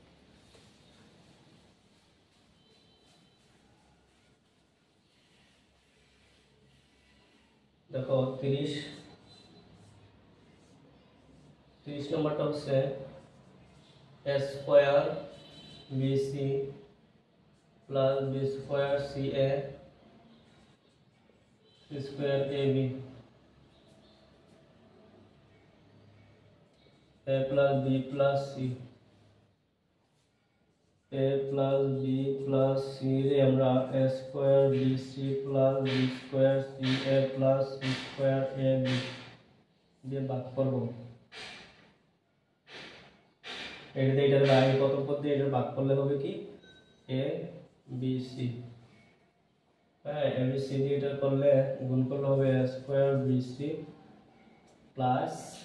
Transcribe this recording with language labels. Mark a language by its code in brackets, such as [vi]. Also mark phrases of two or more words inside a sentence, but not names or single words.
[bn] দেখো 30 নম্বরটা হচ্ছে [en] a square bc plus b square ca c square ab a plus b plus c a plus b plus c [bn] রে আমরা [en] a square bc plus b square ca plus c square ab [bn] দিয়ে ভাগ করব। এটার বাইরে কত পদ দিয়ে এটা ভাগ করলে হবে কি a b c, হ্যাঁ a b c দিয়ে এটা করলে গুণ করলে হবে [en] a square bc plus